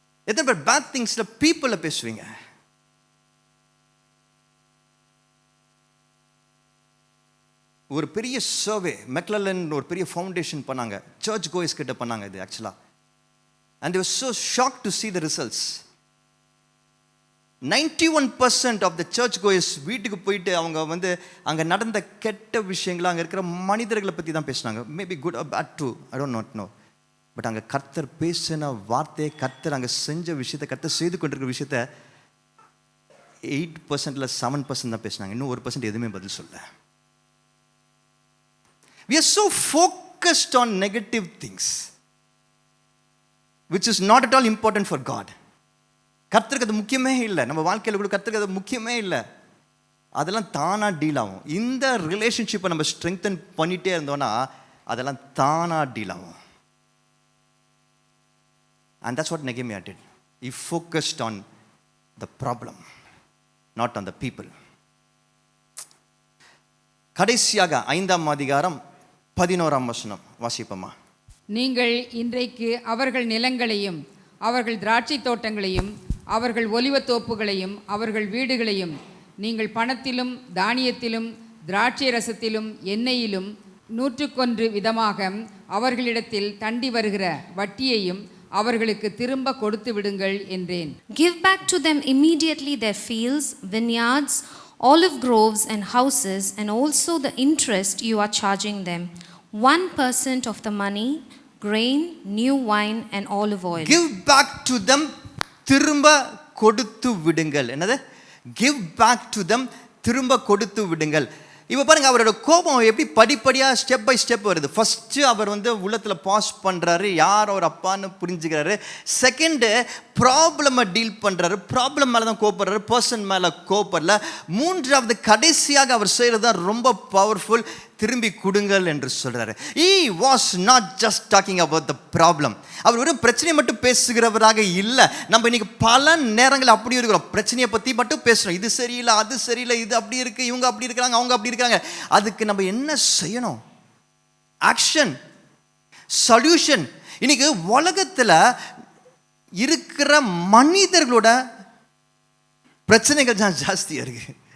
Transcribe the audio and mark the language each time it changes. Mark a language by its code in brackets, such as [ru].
[ta] எத்தனை பேர் பேட் திங்ஸில் பீப்புளை பேசுவீங்க? ஒரு பெரிய சர்வே மெக்லலன் ஒரு பெரிய ஃபவுண்டேஷன் பண்ணாங்க, சர்ச் கோயஸ் கிட்ட பண்ணாங்க இது ஆக்சுவலாக. And [en] they were so shocked to see the results. 91% of the church goers [ta] வீட்டுக்கு போயிட்டு அவங்க வந்து அங்கே நடந்த கெட்ட விஷயங்களை, அங்கே இருக்கிற மனிதர்களை பற்றி தான் பேசினாங்க. [en] Maybe good or bad true, I don't not know. [ta] But அங்கே கர்த்தர் பேசின வார்த்தையை, கர்த்தர் அங்கே செஞ்ச விஷயத்தை, கர்த்தர் செய்து கொண்டிருக்கிற விஷயத்த 8% 7% தான் பேசினாங்க. இன்னும் 1% எதுவுமே பதில் சொல்ல. [en] We are so focused on negative things, which is not at all important for God. [ta] கர்த்தருக்கு அது முக்கியமே இல்லை. நம்ம வாழ்க்கையில் கூட கர்த்தருக்கு அது முக்கியமே இல்லை. அதெல்லாம் தானாக டீல் ஆகும். இந்த ரிலேஷன்ஷிப்பை நம்ம ஸ்ட்ரெங்தன் பண்ணிகிட்டே இருந்தோன்னா அதெல்லாம் தானாக டீல் ஆகும். [en] And that's what Nehemiah did. He focused on the problem, not on the people. [ta] கடைசியாக 5ஆம் அதிகாரம் 11ஆம் வசனம் வாசிப்போமா? நீங்கள் இன்றைக்கு அவர்கள் நிலங்களையும் அவர்கள் திராட்சை தோட்டங்களையும் அவர்கள் ஒலிவத் தோப்புகளையும் அவர்கள் வீடுகளையும் நீங்கள் பணத்திலும் தானியத்திலும் திராட்சை ரசத்திலும் எண்ணெயிலும் 101 விதமாக அவர்களிடத்தில் தண்டி வருகிற வட்டியையும் அவர்களுக்கு திரும்ப கொடுத்து விடுங்கள் என்றேன். [en] Give back to them immediately their fields, vineyards, olive groves and houses, and also the interest you are charging them, 1% of the money, grain, new wine and olive oil. Give back to them, [ta] திரும்ப கொடுத்து விடுங்கள். என்னது? [en] Give back to them, [ta] திரும்ப கொடுத்து விடுங்கள். இப்போ பாருங்க, அவரோட கோபம் எப்படி படிப்படியாக ஸ்டெப் பை ஸ்டெப் வருது. ஃபஸ்ட்டு அவர் வந்து உள்ளத்தில் பாஸ் பண்ணுறாரு, யார் அவர் அப்பான்னு புரிஞ்சுக்கிறாரு. செகண்டு ப்ராப்ளமை டீல் பண்ணுறாரு, ப்ராப்ளம் மேலே தான் கோப்படுறாரு, பர்சன் மேலே கோப்படல. மூன்றாவது கடைசியாக அவர் செய்கிறது தான் ரொம்ப பவர்ஃபுல், திரும்பி கொடுங்கள் என்று சொல்கிறாரு. [en] He was not just talking about the problem. [ta] அவர் வெறும் பிரச்சனையை மட்டும் பேசுகிறவராக இல்லை. நம்ம இன்னைக்கு பல நேரங்கள் அப்படி இருக்கிறோம், பிரச்சனையை பற்றி மட்டும் பேசுகிறோம். இது சரியில்லை, அது சரியில்லை, இது அப்படி இருக்குது, இவங்க அப்படி இருக்கிறாங்க, அவங்க அப்படி இருக்காங்க. அதுக்கு நம்ம என்ன செய்யணும்? Action, solution. இன்னைக்கு உலகத்தில் இருக்கிற மனிதர்களோட பிரச்சனைகள் தான் ஜாஸ்தியாக இருக்கு.